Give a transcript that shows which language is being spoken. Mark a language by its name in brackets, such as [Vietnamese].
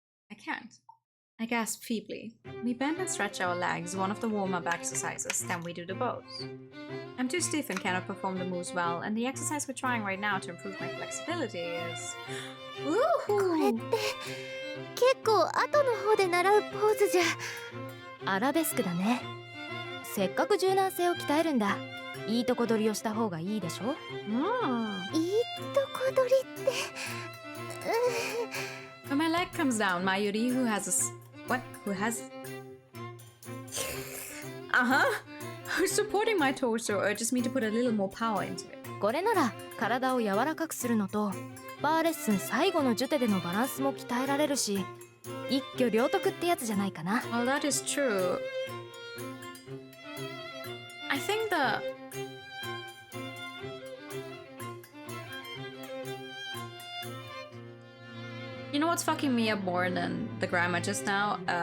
[English] I can't. I gasp feebly. We bend and stretch our legs, one of the warm-up exercises, then we do the bows. I'm too stiff and cannot perform the moves well, and the exercise we're trying right now to improve my flexibility is... [Japanese] これって結構後の方で習うポーズじゃ。アラベスクだね。せっかく柔軟性を鍛えるんだ。いいとこ取りをした方がいいでしょ。いいとこ取りって。 [English] When my leg comes down, Mayuri, who has a what? Who has? Who's supporting my torso urges me to put a little more power into it. [Japanese] これなら体を柔らかくするのと、バーレッスン最後のジュテでのバランスも鍛えられるし、一挙両得ってやつじゃないかな。 [English] Well, that is true. I think you know what's fucking me up more than the grammar just now?